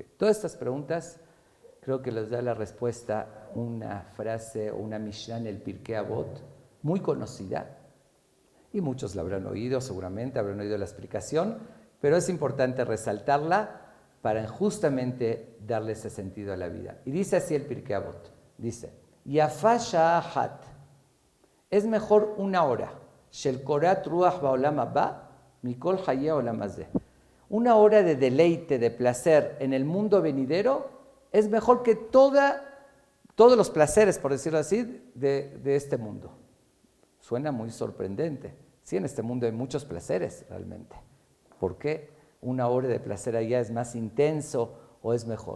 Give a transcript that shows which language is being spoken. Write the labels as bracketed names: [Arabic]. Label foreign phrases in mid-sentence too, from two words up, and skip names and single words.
[Spanish] Todas estas preguntas creo que les da la respuesta una frase o una Mishnah en el Pirkei Avot, muy conocida, y muchos la habrán oído, seguramente habrán oído la explicación, pero es importante resaltarla para justamente darle ese sentido a la vida. Y dice así el Pirkei Avot, dice, [Hebrew] יפה שעה, [Spanish] es mejor una hora, [Hebrew] של קורת רוח בעולם הבא, מכל היה עולם הזה. [Spanish] Una hora de deleite, de placer en el mundo venidero es mejor que todos los placeres, por decirlo así, de este mundo. Suena muy sorprendente. Sí, en este mundo hay muchos placeres realmente. ¿Por qué una hora de placer allá es más intenso o es mejor?